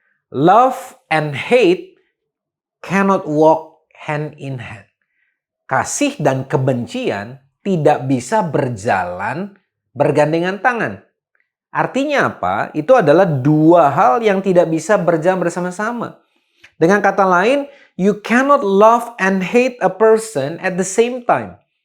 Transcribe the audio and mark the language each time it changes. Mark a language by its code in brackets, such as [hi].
[en] Love and hate cannot walk hand in hand. [id] Kasih dan kebencian tidak bisa berjalan bergandengan tangan. Artinya apa? Itu adalah dua hal yang tidak bisa berjalan bersama-sama. Dengan kata lain, [en] you cannot love and hate a person at the same time.